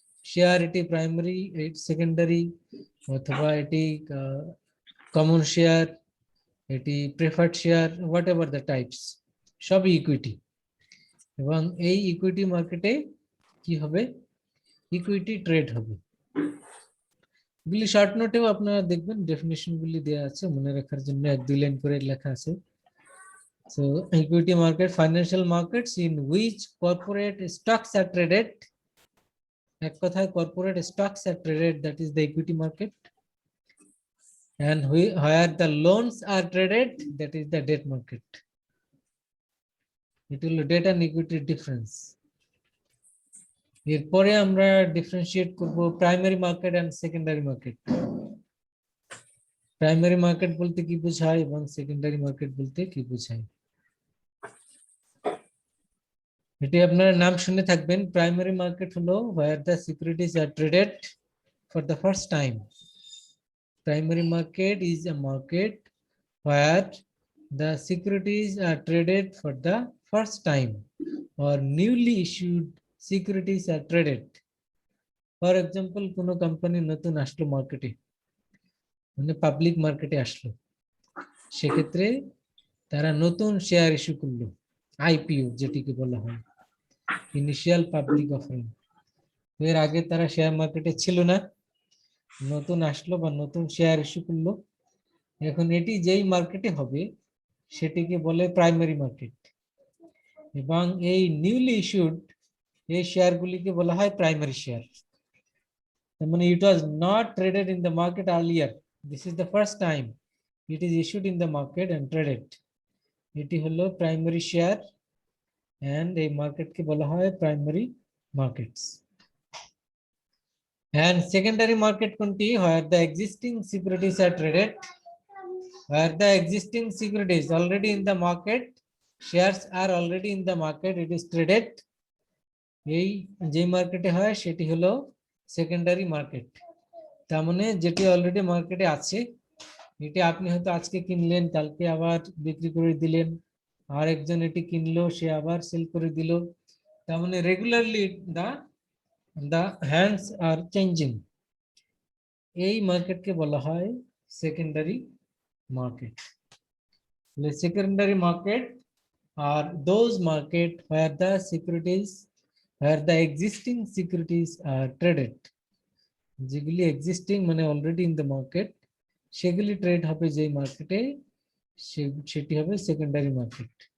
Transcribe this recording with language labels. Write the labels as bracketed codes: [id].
[bn] Share এটি primary, secondary, অথবা এটি কমন শেয়ার, এটি preferred share, [en] whatever the types, [bn] সবই ইকুইটি। এবং এই ইকুইটি মার্কেটে কি হবে? ইকুইটি ট্রেড হবে। এগুলি শর্ট নোটেও আপনারা দেখবেন ডেফিনিশন গুলি দেওয়া আছে, মনে রাখার জন্য 1-2 লাইন করে লেখা আছে। [en] So equity market, financial markets in which corporate stocks are traded. [bn] এক কথায় [en] corporate stocks are traded, that is the equity market. And where the loans are traded, that is the debt market. It will debt and equity difference. [bn] এরপরে আমরা differentiate করব primary market and secondary market. Primary market বলতে কি বোঝায় এবং secondary market বলতে কি বোঝায়? এটি আপনারা নাম শুনে থাকবেন। [en] primary market [bn] হলো [en] where the securities are traded for the first time. Primary market is a market where the securities are traded for the first time or newly issued securities are traded. For example, [bn] কোনো company নতুন আসলো মার্কেটে, মানে public মার্কেটে আসলো, সেক্ষেত্রে তারা নতুন শেয়ার ইস্যু করলো, আইপিও যেটিকে বলা হয়, ইনিশিয়াল পাবলিক অফারিং। এর আগে তারা শেয়ার মার্কেটে ছিল না, নতুন আসলো বা নতুন শেয়ার ইস্যু করলো। এখন এটি যেই মার্কেটে হবে সেটিকে বলে প্রাইমারি মার্কেট, এবং এই নিউলি ইস্যুড এই শেয়ারগুলিকে বলা হয় প্রাইমারি শেয়ার। তার মানে [en] It was not traded in the market earlier, this is the first time it is issued in the market and traded. [bn] এটি হলো প্রাইমারি শেয়ার, এন্ড এই মার্কেটকে বলা হয় primary markets. [en] And secondary market [bn] কোনটি? [en] Where the existing securities are traded where the existing securities already in the market, shares are already in the market, it is traded. [bn] এই যে মার্কেটে হয় সেটি হলো সেকেন্ডারি মার্কেট। তার মানে যেটি অলরেডি মার্কেটে আছে, এটি আপনি হয়তো আজকে কিনলেন, কালকে আবার বিক্রি করে দিলেন, আর একজন এটি কিনলো, সে আবার সেল করে দিল। তার মানে [en] Regularly the hands are changing. [bn] এই মার্কেটকে বলা হয় secondary market. [en] secondary market আর those market where the securities, where the existing securities are traded, যেগুলি existing মানে already in the market, [bn] সেগুলি ট্রেড হবে যেই মার্কেটে, সেটি হবে সেকেন্ডারি মার্কেট।